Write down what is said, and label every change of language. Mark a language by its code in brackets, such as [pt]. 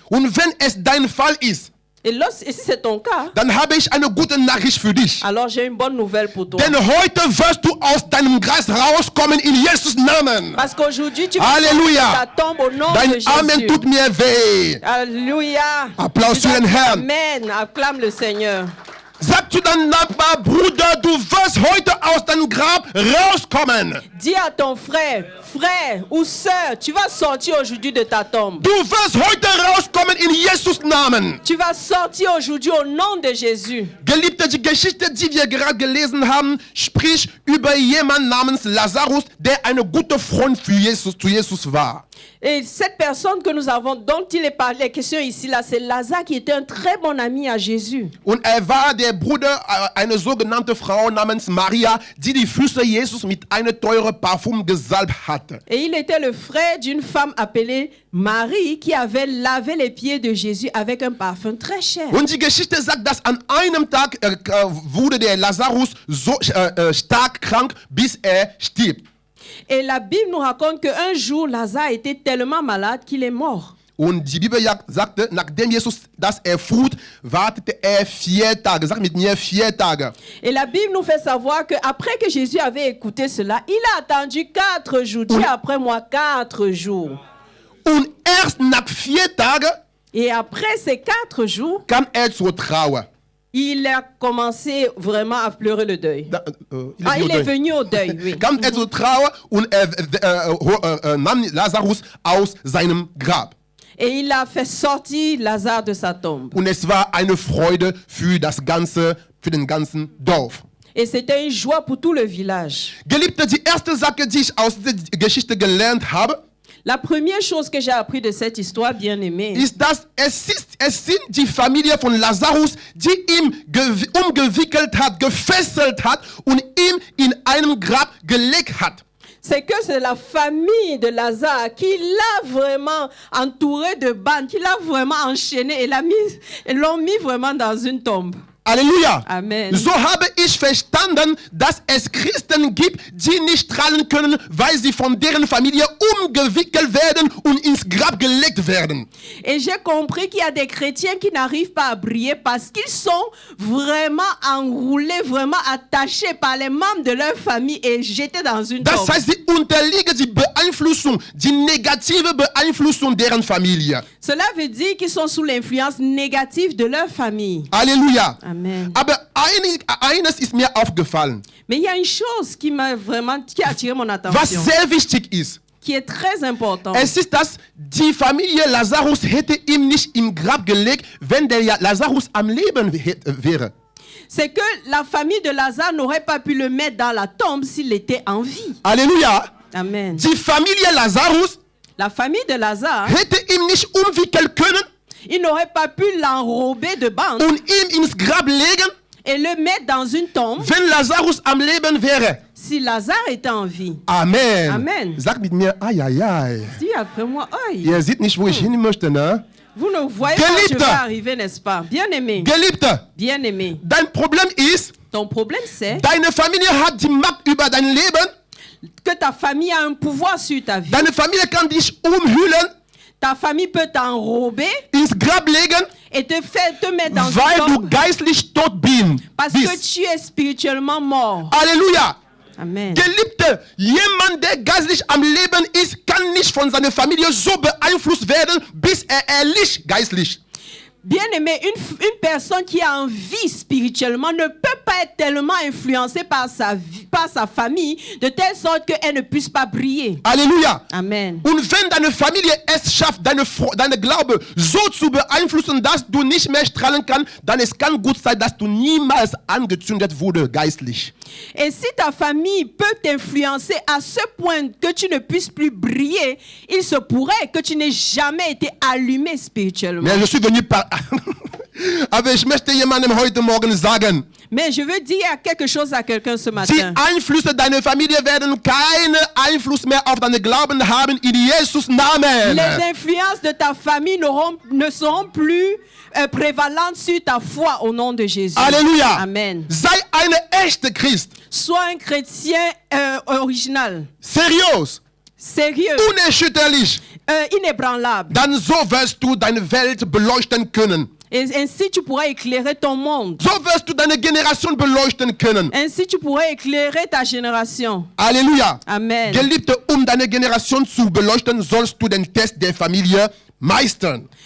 [de] Und wenn es dein Fall ist, [fr] Et si c'est ton cas, [de] dann habe ich eine gute Nachricht für dich. [fr] alors j'ai une bonne nouvelle pour toi. [de] Denn heute wirst du aus deinem Geist rauskommen in Jesus Namen. [fr] Parce qu'aujourd'hui, tu peux Alléluia. sortir de ta tombe au nom [de] Dein [fr] de Jésus. [de] Amen tut mir weh. [fr] Alléluia. [de] Applaus für den Herrn. [fr] Amen. Acclame le Seigneur. [de] Sag zu deinem Nachbar, Bruder, du wirst heute aus deinem Grab rauskommen. [fr] Dis à ton frère, frère ou sœur, tu vas sortir aujourd'hui de ta tombe. [de] Du wirst heute rauskommen in Jesus Namen. [fr] Tu vas sortir aujourd'hui au nom de Jésus. [de] Geliebte, die Geschichte, die wir gerade gelesen haben, spricht über jemanden namens Lazarus, der eine gute Freund zu Jesus war. [fr] Et cette personne que nous avons, dont il est parlé, la question ici, là, c'est Lazare qui était un très bon ami à Jésus. [de] Und war der Bruder einer sogenannten Frau namens Maria, die Füße Jesus mit einem teuren Parfum gesalbt hatte. [fr] Et il était le frère d'une femme appelée Marie qui avait lavé les pieds de Jésus avec un parfum très cher. [de] Und die Geschichte sagt, dass an einem Tag wurde der Lazarus so stark krank, bis starb. [fr] Et la Bible nous raconte qu'un jour, Lazare était tellement malade qu'il est mort. [de] Und die Bibel sagte, nachdem Jesus das erfuhr, wartete 4 Tage. Sag mit mir 4 Tage. [fr] Et la Bible nous fait savoir qu'après que Jésus avait écouté cela, il a attendu 4 jours. Dis après moi 4 jours. [de] Und erst nach 4 Tagen [fr] Et après ces 4 jours, [de] kam zur Trauer. [fr] il a commencé vraiment à pleurer le deuil. Il est venu au deuil, oui. [de] Kam zur Trauer und nahm Lazarus aus seinem Grab. [fr] Et il a fait sortir Lazare de sa tombe. [de] Und es war eine Freude für den ganzen Dorf. [fr] Et c'était une joie pour tout le village. [de] Geliebte, die erste Sache, die ich aus dieser Geschichte gelernt habe, [fr] La première chose que j'ai appris de cette histoire, bien aimée, [de] ist, dass es sind die Familie von Lazarus, die ihn umgewickelt hat, gefesselt hat und ihn in einem Grab gelegt hat. [fr] c'est que c'est la famille de Lazare qui l'a vraiment entouré de bandes, qui l'a vraiment enchaîné et l'ont mis vraiment dans une tombe. [de] Halleluja. [fr] Amen. [de] So habe ich verstanden, dass es Christen gibt, die nicht strahlen können, weil sie von deren Familie umgewickelt werden und ins Grab gelegt werden. [fr] Et j'ai compris qu'il y a des chrétiens qui n'arrivent pas à briller parce qu'ils sont vraiment enroulés, vraiment attachés par les membres de leur famille et jetés dans une tombe. [de] Das heißt, sie unterliegen die Beeinflussung, die negative Beeinflussung deren Familie. [fr] Cela veut dire qu'ils sont sous l'influence négative de leur famille. [de] Halleluja. [fr] Amen. [de] Aber eines ist mir aufgefallen, [fr] Mais il y a une chose qui a attiré mon [de] was [fr] attention, [de] sehr wichtig ist. [fr] qui est très importante. [de] Es ist, dass die Familie Lazarus hätte ihn nicht im Grab gelegt, wenn der Lazarus am Leben wäre. [fr] C'est que la famille de Lazare n'aurait pas pu le mettre dans la tombe s'il était en vie. [de] Halleluja. [fr] Amen. [de] Die Familie Lazarus [fr] La famille de Lazare, [de] hätte ihn nicht umwickeln können [fr] il n'aurait pas pu l'enrober de bandes [de] und ihn ins Grab legen, [fr] et le mettre dans une tombe [de] wenn Lazarus am Leben wäre. [fr] si Lazare était en vie. [de] Amen. [fr] Amen. [de] Sag mit mir, ai, ai, ai. [fr] Dis après moi, oi. [de] Ihr seht nicht, wo ich hin möchte, ne? [fr] Vous ne voyez pas où je [de] Geliebte. [fr] vais arriver, n'est-ce pas? Bien-aimé, [de] Geliebte, [fr] bien-aimé. [de] dein Problem ist, [fr] Ton problème, c'est [de] deine Familie hat die Macht über dein Leben. [fr] que ta famille a un pouvoir sur ta vie. [de] Deine Familie kann dich umhüllen, [fr] Ta famille peut t'enrober [de] ins Grab legen, [fr] et te mettre dans une [de] weil du [fr] tombe [de] geistlich tot [fr] parce que [de] bist. [fr] tu es spirituellement mort. [de] Halleluja. [fr] Amen. [de] Geliebte, jemand, der geistlich am Leben ist, kann nicht von seiner Familie so beeinflusst werden, bis er erlischt geistlich. [fr] Bien-aimé, une personne qui est en vie spirituellement ne peut pas être tellement influencée par sa famille de telle sorte qu'elle ne puisse pas briller. [de] Halleluja. [fr] Amen. [de] Und wenn deine Familie es schafft, deine Glaube so zu beeinflussen, dass du nicht mehr strahlen kannst, dann es kann gut sein, dass du niemals angezündet wurde geistlich. [fr] Et si ta famille peut t'influencer à ce point que tu ne puisses plus briller, il se pourrait que tu n'aies jamais été allumé spirituellement. Mais je suis venu par... [de] Aber ich möchte jemandem heute Morgen sagen, [fr] Mais je veux dire quelque chose à quelqu'un ce [de] die [fr] matin. [de] Einflüsse deiner Familie werden keinen Einfluss mehr auf deinen Glauben haben in Jesus Namen. [fr] Les influences de ta famille ne seront plus prévalentes sur ta foi au nom de Jésus. [de] Halleluja. [fr] Amen. [de] Sei eine echte Christ. [fr] Sois un chrétien original, [de] Seriös. [fr] sérieux, [de] Unerschütterlich. [fr] inébranlable. [de] Dann so wirst du deine Welt beleuchten können. [fr] Et ainsi, tu pourras éclairer ton monde. [de] So wirst du deine Generation beleuchten können. [fr] Ainsi, tu pourras éclairer ta génération. [de] Halleluja. [fr] Amen. [de] Geliebte, deine Generation zu beleuchten, sollst du den Test der Familie meistern.